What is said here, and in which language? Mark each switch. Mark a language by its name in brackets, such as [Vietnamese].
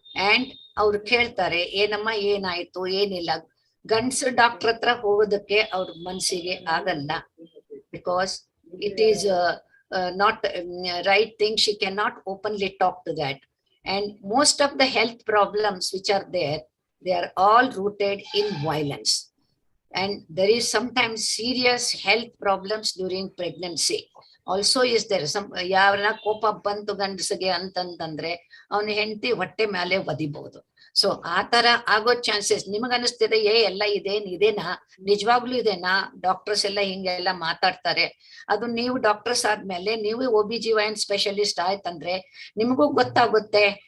[Kannada] And ಅವ್ರು ಕೇಳ್ತಾರೆ ಏನಮ್ಮ ಏನಾಯ್ತು ಏನಿಲ್ಲ. ಗಂಡ್ಸು ಡಾಕ್ಟರ್ ಹತ್ರ ಹೋಗೋದಕ್ಕೆ ಅವ್ರ ಮನ್ಸಿಗೆ ಆಗಲ್ಲ, [English] Because it is not right thing. She cannot openly talk to that. And most of the health problems which are there, they are all rooted in violence. And there is sometimes serious health problems during pregnancy. Also is there some [Kannada] ಯಾವನ ಕೋಪ ಬಂತು ಗಂಡಸಿಗೆ ಅಂತಂದ್ರೆ ಅವನ ಹೆಂಡತಿ ಹೊಟ್ಟೆ ಮೇಲೆ ಒದಿಬಹುದು. So ಆ ತರ ಆಗೋ ಚಾನ್ಸಸ್ ನಿಮಗ ಅನಿಸ್ತಿದೆ ಎಲ್ಲ ಇದೇನಾ? ನಿಜವಾಗ್ಲೂ ಇದೇನಾ? ಡಾಕ್ಟರ್ಸ್ ಎಲ್ಲ ಹಿಂಗೆಲ್ಲ ಮಾತಾಡ್ತಾರೆ. ಅದು ನೀವು ಡಾಕ್ಟರ್ಸ್ ಆದ್ಮೇಲೆ ನೀವು OB/GYN ಸ್ಪೆಷಲಿಸ್ಟ್ ಆಯ್ತಂದ್ರೆ ನಿಮಗೂ ಗೊತ್ತಾಗುತ್ತೆ.